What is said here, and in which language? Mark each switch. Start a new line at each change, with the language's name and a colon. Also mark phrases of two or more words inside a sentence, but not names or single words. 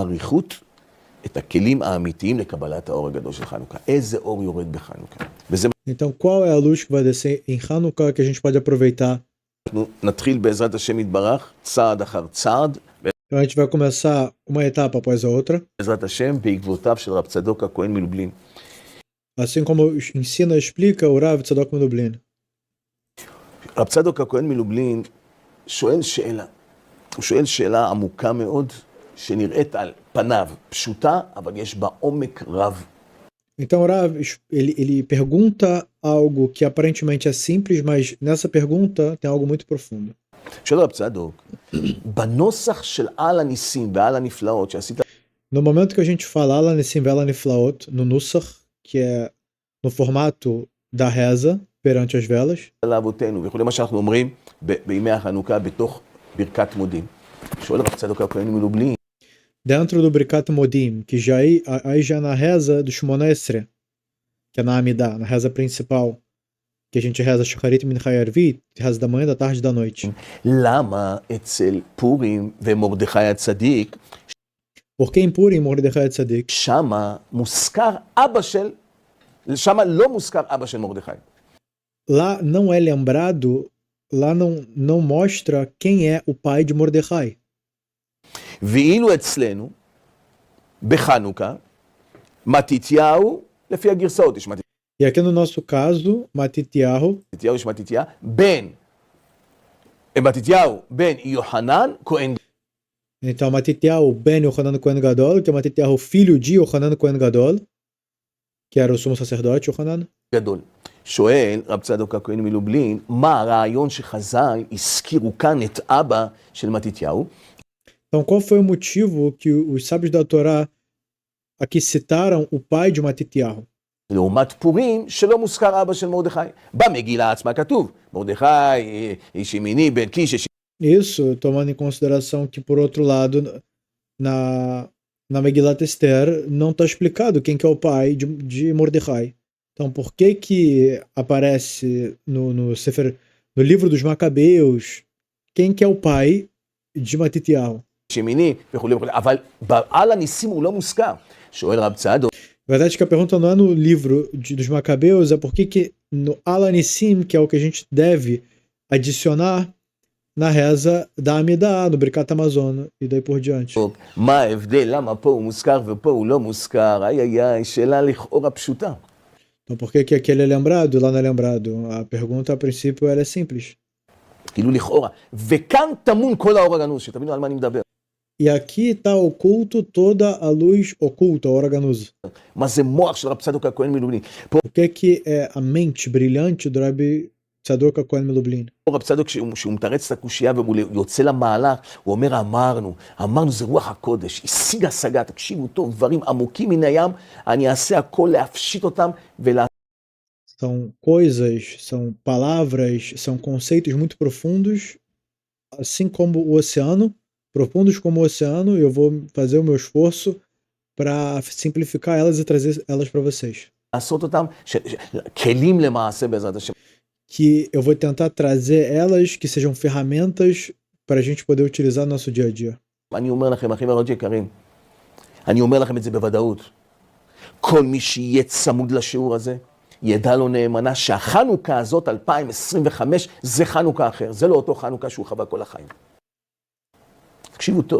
Portuguese: Então qual é a luz que vai descer em Hanukkah que a gente pode aproveitar? Então a gente vai começar uma etapa após a outra. Assim como ensina e explica o Rav Tzadok Melublin.
Hebrew: רב צדוק הכהן מלובלין שואל שאלה עמוקה מאוד, שנראית על פניו פשוטה, אבל יש בה עומק רב.
Portuguese: Então, Rav, ele pergunta algo que aparentemente é simples, mas nessa pergunta tem algo muito profundo.
Hebrew: שואל רב צדוק, בנוסח של על הניסים ועל הנפלאות שעשית...
Portuguese: No momento que a gente fala
Hebrew: על הניסים ועל הנפלאות,
Portuguese: no nusach, que é no formato da reza, perante as velas.
Hebrew: וכולי מה שאנחנו אומרים בימי החנוכה בתוך ברכת מודים. שואל רב צדוק הכהן מלובלין.
Portuguese: Dentro do Birkat Modim, que já aí já na reza do Shmona Esrei, que é na Amidah, na reza principal, que a gente reza Shacharit Mincha Arvit, reza da manhã, da tarde e da noite.
Hebrew: למה אצל פורים ומרדכי הצדיק?
Portuguese: Porque em Purim, Mordechai Tzadik,
Hebrew: שמה מוזכר אבא של, שמה לא מוזכר אבא של מרדכי.
Portuguese: Lá não é lembrado, lá não mostra quem é o pai de Mordecai.
Hebrew: ואילו אצלנו, בחנוכה, מתתיהו, לפי הגרסאות יש מתתיהו.
Portuguese: E aqui no nosso caso, Matityahu,
Hebrew: יש מתתיהו, מתתיהו בן יוחנן, כהן.
Portuguese: Então Matityahu ben Yohanan Kohen Gadol, que é Matityahu filho de Yohanan Kohen Gadol, que era o sumo sacerdote Yohanan.
Hebrew: גדול. שואל רב צדוק הכהן מלובלין, מה הרעיון שחז"ל הזכירו כאן את אבא של מתתיהו?
Portuguese: Então, qual foi o motivo que os sábios da Torá aqui citaram o pai de Matityahu?
Hebrew: לעומת פורים שלא מוזכר אבא של מרדכי. במגילה עצמה כתוב, מרדכי איש ימיני בן קיש.
Portuguese: Isso, tomando em consideração que, por outro lado, na Megilat Esther não está explicado quem que é o pai de Mordecai. Então, por que que aparece no livro dos Macabeus quem que é o pai de Matitiyahu?
Hebrew: שמיני וכולי וכולי, אבל על הניסים הוא לא מוזכר. שואל רב צדוק.
Portuguese: Na verdade, que a pergunta não é no livro dos Macabeus, é por que no Alanissim, que é o que a gente deve adicionar na reza da Amidah, no Birkat Hamazon e daí por diante.
Hebrew: מה ההבדל? למה פה הוא מוזכר ופה הוא לא מוזכר? שאלה לכאורה פשוטה.
Portuguese: Então, por que que aquele é lembrado e lá não é lembrado? A pergunta, a princípio, ela é simples.
Hebrew: כאילו לכאורה. וכאן טמון כל האור הגנוז, שתבינו על מה אני מדבר.
Portuguese: E aqui está oculto toda a luz oculta, a
Hebrew: האור הגנוז. מה זה מוח של רב צדוק הכהן מלובלין? פה
Portuguese: O que é a mente brilhante do Rabbi Tzadok HaKohen מלובלין?
Hebrew: רב צדוק שהוא מתרץ את הקושייה והוא יוצא למהלך, הוא אומר אמרנו זה רוח הקודש, השיג השגה, תקשיבו טוב, דברים עמוקים מן הים, אני אעשה הכל להפשיט אותם
Portuguese: São coisas, são palavras, são conceitos muito profundos, assim como o oceano, profundos como o oceano, e eu vou fazer o meu esforço para simplificar elas e trazer elas para vocês.
Hebrew: לעשות אותם, כלים למעשה בעזרת השם.
Portuguese: Que eu vou tentar trazer elas que sejam ferramentas para a gente poder utilizar no nosso dia a dia.
Hebrew: אני אומר לכם, אחים מאוד יקרים, אני אומר לכם את זה בוודאות. כל מי שיהיה צמוד לשיעור הזה, ידע לו נאמנה שהחנוכה הזאת 2025 זה חנוכה אחר, זה לא אותו חנוכה שהוא חווה כל החיים. תקשיבו טוב.